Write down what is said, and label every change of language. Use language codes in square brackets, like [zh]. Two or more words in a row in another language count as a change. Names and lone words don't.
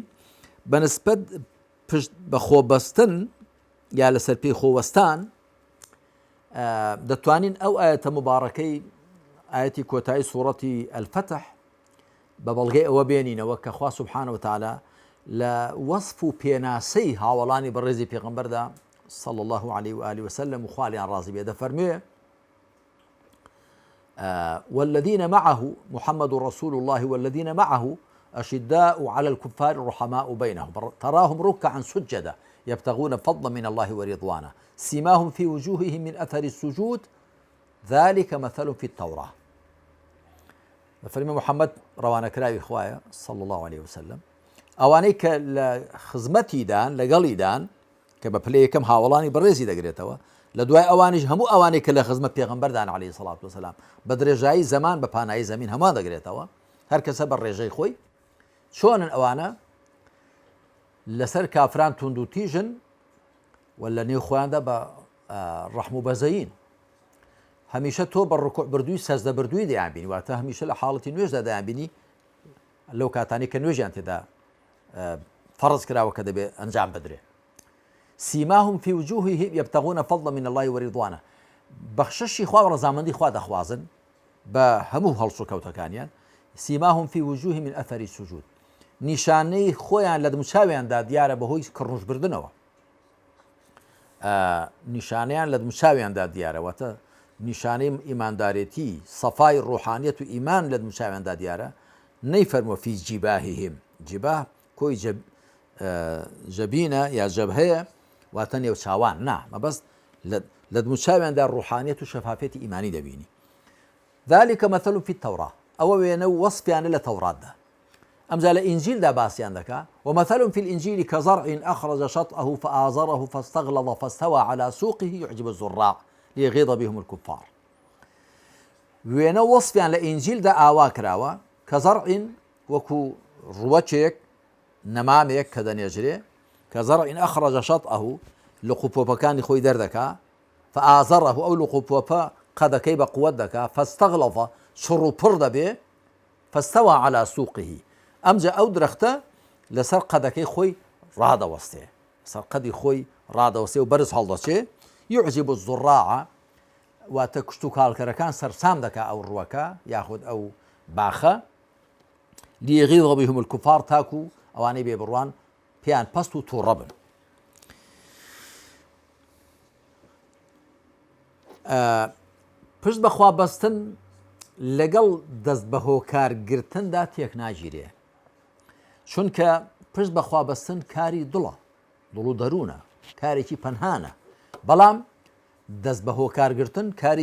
[ckb] بەنسبەت پشت بەخۆ بەستن یا لەسەر پێی خۆوەستان دەتوانین ئەو ئاەتە مبارەکەی ئاەتی کۆتایی سوورەتی الفتح بە بەڵگەی ئەوە بێنینەوە کە خوا [ar] سوبحانه وتعالى [ckb] لە وەصف و پێناسەی هاوڵانی بەڕێزی پێغەمبەردا [ar] صلى الله عليه وآله وسلم [ckb] و خوالیان ڕازی بێ دەفەرموێ [ar] والذين معه محمد رسول الله والذين معه أشداء على الكفار رحماء بينهم تراهم ركعا سجدا يبتغون فضلا من الله ورضوانا سيماهم في وجوههم من أثر السجود ذلك مثل في التوراة. [ckb] فرمي محمد روانا كراوي خوايا [ar] صلى الله عليه وسلم [ckb] ئەوانەی کە لە خزمەتی دان لەگەڵی دان کە بە پلەی یەکەم هاوڵانی بەڕێزی دەگرێتەوە، لە دوای ئەوانیش هەموو ئەوانەی کە لە خزمەت پێغەمبەردان [ar] عەلەیهی سەڵات وسەلام [ckb] بە درێژایی زەمان بە پانایی زەمین هەمووان دەگرێتەوە، هەر کەسە بە ڕێژەی خۆی. چۆنن ئەوانە؟ لەسەر کافران توند و تیژن و لە نێو خۆیاندا بە ڕەحم و بەزەیین. هەمیشە تۆ بە ڕکوع بردووی سەجدە بردووی دەیانبینی، واتە هەمیشە لە حاڵەتی نوێژدا دەیانبینی، لەو کاتانی کە نوێژیان تێدا فەرز کراوە کە دەبێ ئەنجام بدرێ. [ar] سیماهم في وجوههم يبتغون فضلا من الله ورضوانه، [ckb] بەخشەشی خوا و ڕەزامەندی خوا دەخوازن بە هەموو هەڵسو کەوتەکانیان. [ar] سیماهم في وجوههم من أثر السجود، [ckb] نیشانەی خۆیان لە دمچاویاندا دیارە بەهۆی کڕنوشبردنەوە. نیشانیان لە مساویاندا دیارەوەتە نیشانەی ئیماندارێتی سەفای ڕوحانیەت و ئیمان لە مساویاندا دیارە نەیفەرمووە [ar] فی جیباهیهم [ckb] جیباه کۆی جەبینە یا جەبهەیە واتە نێو چاوان نا مەبەست لە مساویاندا ڕوحانیەت و شەفافێتی ئیمانی دەبینی ذلك [ar] مثل في التوراة [ckb] ئەوە وێنە وەسفیانە لە تەوراتدا ئەمجا لە ئینجیلدا باسییان دەکا [ar] ومثل في الإنجيل كزرع أخرج شطأه فآزره فاستغلظ فاستوى على سوقه يعجب الزراع ليغيظ بهم الكفار [ckb] وێنە وەسفیان لە ئینجیلدا ئاوا کراوە کە زەرع وەکو ڕوەچێک نەمامێک کە دەنێژرێ کە زەرع [ar] ئەخرەجە شەطئەه [ckb] لقوپۆپەکانی خۆی دەردەکا فآزره ئەو لقوپۆپە قەدەکەی بە قووەت دەکا فاستغلظ شڕ و پڕ دەبێ [ar] فاستوى على سوقه [ckb] ئەمجا ئەو درەختە لەسەر قەدەکەی خۆی ڕادەوەستێ سەر قەدی خۆی ڕادەوەستێ و بەرز هەڵدەچێ [ar] يعجب الزراع [ckb] واتە کشت و کاڵکەرەکان سەرسام دەکا ئەو ڕووەکە یاخود ئەو باخە [ar] ليغيظ بهم الكفار [ckb] تاکو ئەوانەی بێبڕوان پێیان پەست و تووڕە بن پشت بەخوا بەستن لەگەڵ دەست بە هۆکارگرتندا تێک ناگیرێ چونکە پشت بەخوا بەستن کاری دڵە دڵ و دەروونە کارێکی پەنهانە بەڵام دەست بە هۆکارگرتن کاری